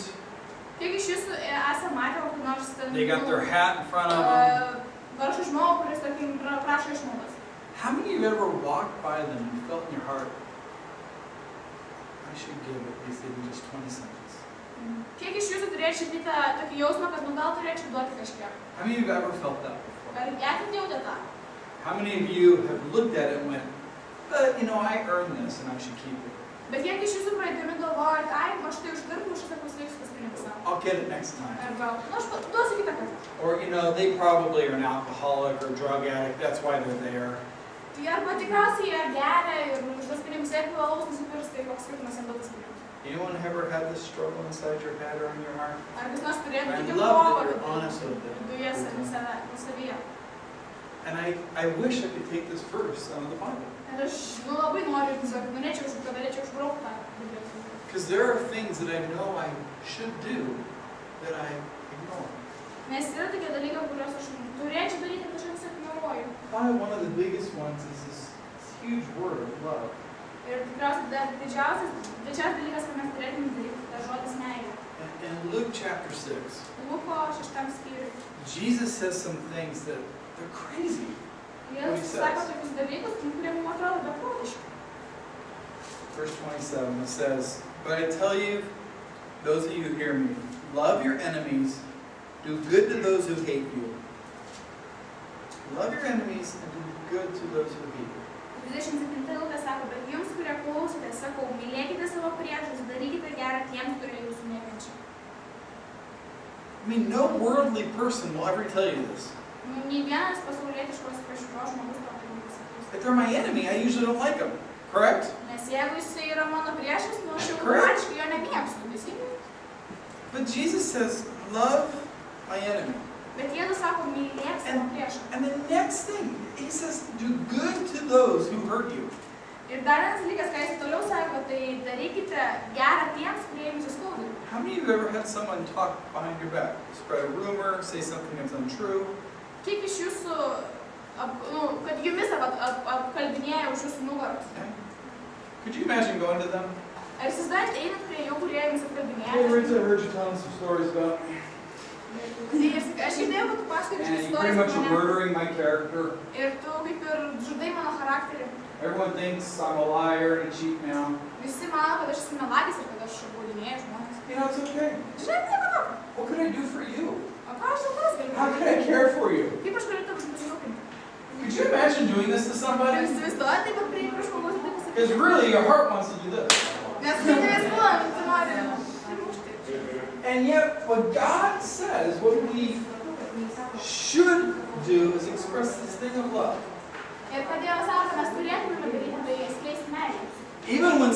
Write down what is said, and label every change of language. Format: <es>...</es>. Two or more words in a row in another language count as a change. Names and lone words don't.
<lt>Kiek iš jūsų esate matę kokį nors ten...</lt> <en>they got their hat in front of them?</en> <lt>Vargšą žmogų, kuris, tarkim, prašo išmaldos.</lt> <en>How many of you ever walked by them and felt in your heart, I should give at least even just 20 cents?</en> <lt>Kiek iš jūsų turėtų šitą tokį jausmą, kad gal turėčiau duoti kažkiek?</lt> <en>How many of you have ever felt that before?</en> <lt>Ar esate jautę tą?</lt> <en>How many of you have looked at it and went, but you know, I earned this and I should keep it?</en> <lt>Bet kiek iš jūsų praeidami galvojat, ai, aš tai uždirbu, aš tai pasiliksiu tas pinigus savo.</lt> <en>I'll get it next time.</en> <lt>Arba, aš duosiu kitą kartą.</lt> <en>Or, you know, they probably are an alcoholic or drug addict, that's why they're there.</en> <lt>Tai arba tikriausiai jie geria ir už tas pinigus jeigu alaus nusipirks, tai koks skirtumas jam duot tas pinigus.</lt> <en>Anyone ever had this struggle inside your head or in your heart?</en> <lt>Ar kas nors turėtų</lt> <en>I</en> <lt>tokį</lt> <en>love that</en> <lt>kovą</lt> <en>you're honest with</en> <lt>viduje savyje.</lt> <en>And I wish I could take this verse out of the Bible.</en> <lt>Ir aš labai noriu, tiesiog norėčiau, kad galėčiau išbraukti tą.</lt> <en>Because there are things that I know I should do that I ignore.</en> <lt>Nes yra tokie dalykai, kuriuos aš turėčiau daryti, bet aš vis ignoruoju.</lt> <en>Probably one of the biggest ones is this huge word, love.</en> <lt>Ir tikriausiai didžiausias dalykas, ką mes turėtume daryti, tai žodis meilė.</lt> <en>In Luke chapter 6,</en> <lt>Luko 6 skyriui.</lt> <en>Jesus says some things that they're crazy.</en> <lt>Jėzus sako tokius dalykus, kurie mums atrodo beprotiški.</lt> <en>Verse 27, it says, but I tell you, those of you who hear me, love your enemies, do good to those who hate you. Love your enemies and do good to those who hate you.</en> <lt>27 eilutė sako, bet jums, kurie klausote, sakau, mylėkite savo priešus, darykite gerą tiems, kurie jūsų nekenčia.</lt> <en>I mean, no worldly person will ever tell you this.</en> <lt>Nei vienas pasaulietiškos kažkokios žmogus to tai nepasakys.</lt> <en>If they're my enemy, I usually don't like them. Correct?</en> <lt>Nes jeigu jisai yra mano priešas, nu aš jau automatiškai jo nemėgstu, teisingai?</lt> <en>But Jesus says, love my enemy.</en> <lt>Bet Jėzus sako, mylėk savo priešą.</lt> <en>And the next thing, he says, do good to those who hurt you.</en> <lt>Ir dar vienas dalykas, ką jis toliau sako, tai darykite gerą tiems, kurie jums įskaudina.</lt> <en>How many of you ever had someone talk behind your back? Spread a rumor, say something that's untrue?</en> <lt>Kiek iš jūsų, kad jumis apkalbinėja už jūsų nugaros?</lt> <en>Could you imagine going to them?</en> <lt>Ar įsivaizduojate, einat prie jų, kurie jums</lt> <en>Hey,</en> <lt>apkalbinėja?</lt> <en>Rita, I heard you telling some stories about me.</en> <lt>Aš girdėjau, kad tu pasakoji</lt> <en>And</en> <lt>kažkokias</lt> <en>you pretty much</en> <lt>istorijas</lt> <en>are</en> <lt>apie mane.</lt> <en>murdering my character.</en> <lt>Ir tu kaip ir žudai mano charakterį.</lt> <en>Everyone thinks I'm a liar and a cheat now.</en> <lt>Visi mano, kad aš esu melagis ir kad aš apgaudinėju žmones.</lt> <en>You know, it's okay.</en> <lt>Žinai, nieko tokio.</lt> <en>What could I do for you?</en> <lt>O ką aš jau kas galiu</lt> <en>How can I</en> <lt>padaryti?</lt> <en>care for you?</en> <lt>Kaip aš galiu tavus pasirūpinti?</lt> <en>Could you imagine doing this to</en> <lt>Ar</lt> <en>somebody?</en> <lt>įsivaizduoji taip pat prie žmogaus ir taip</lt> <en>Because</en> <lt>pasakyti?</lt> <en>really, your heart wants to do this.</en> <lt>Nes tu neįsivaizduoji, tu nori primušti.</lt> <en>And yet, what God says, what we should do is express this thing of love.</en> <lt>Ir kodėl sako, mes turėtume daryti, tai skleisti meilę.</lt> <en>Even when</en>